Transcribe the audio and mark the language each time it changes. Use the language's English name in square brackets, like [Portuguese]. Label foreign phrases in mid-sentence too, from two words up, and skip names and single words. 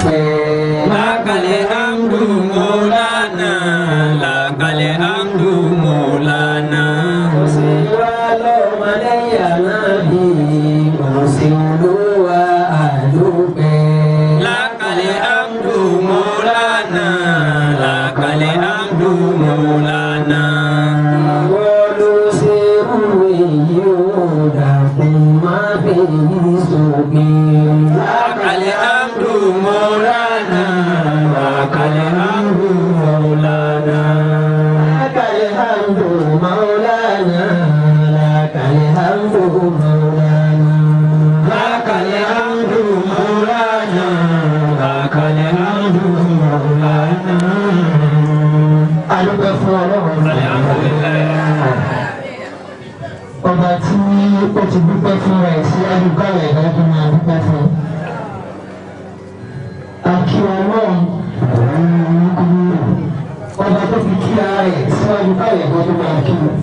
[Yoruba] dúpẹ́. [Arabic] لك الحمد مولانا، لك الحمد مولانا. [Yoruba] Kò sí wá lọ́mọ lẹ́yìn Ànábì, kò sí Olúwa àdúpẹ́. [Arabic] لك الحمد مولانا، لك الحمد مولانا. [Yoruba] Ìwọ ló ṣe irú èyí ó dàkún má fi sókè. [Arabic] لك الحمد مولانا، لك الحمد مولانا. لك الحمد مولانا، لك الحمد مولانا. لك الحمد مولانا، لك الحمد مولانا. [Yoruba] Adúpẹ́ fún Ọlọ́run. Ọba tí ó ti dúpẹ́ fún rẹ̀ sí adúgbàwẹ̀ ẹ̀dá tó máa dúpẹ́ fún. Àkí Ọlọ́run. Ọba tó fi kí ara rẹ̀ síwájú káwẹ̀ ẹ̀dá tó máa kí.